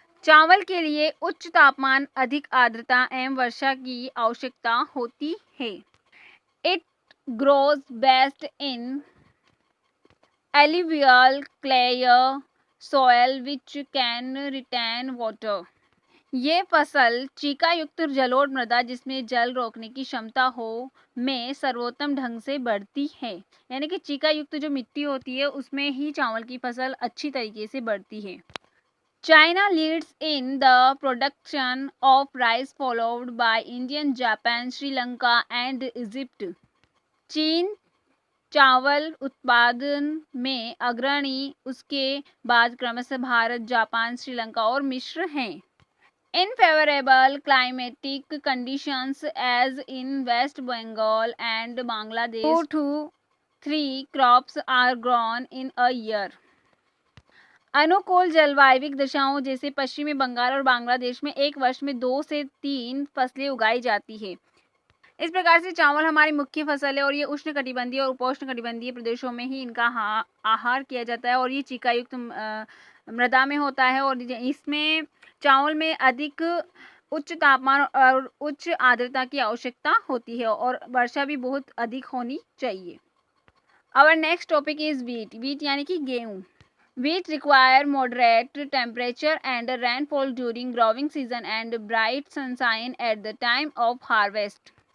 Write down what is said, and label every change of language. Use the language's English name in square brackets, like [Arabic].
[Hindi] चावल के लिए उच्च तापमान, अधिक आर्द्रता एवं वर्षा की आवश्यकता होती है. [English] It grows best in alluvial clay soil which can retain water. [Hindi] ये फसल चीका युक्त जलोढ़ मृदा जिसमें जल रोकने की क्षमता हो में सर्वोत्तम ढंग से बढ़ती है. यानी कि चीका युक्त जो मिट्टी होती है उसमें ही चावल की फसल अच्छी तरीके से बढ़ती है. [English] China leads in the production of rice followed by Indian, Japan, Sri Lanka and Egypt. [Hindi] चीन चावल उत्पादन में अग्रणी, उसके बाद क्रमशः भारत, जापान, श्रीलंका और मिस्र हैं. [English] Unfavorable climatic conditions as in West Bengal and Bangladesh, 2 to 3 crops are grown in a year. [Hindi] अनुकूल जलवायविक दशाओं जैसे पश्चिमी बंगाल और बांग्लादेश में एक वर्ष में 2 से 3 फसलें उगाई जाती है। इस प्रकार से चावल हमारी मुख्य फसल है और ये उष्णकटिबंधीय और उपोष्णकटिबंधीय प्रदेशों में ही इनका आहार किया जाता है और ये चीकायुक्त मृदा में होता है और इसमें चावल में अधिक उच्च तापमान और उच्च आर्द्रता की आवश्यकता होती है और वर्षा भी बहुत अधिक होनी चाहिए। [English] Our next topic is wheat. [Hindi] Wheat यानी कि गेहूँ। [English] Wheat require moderate temperature and rainfall during growing season and bright sunshine at the time of harvest.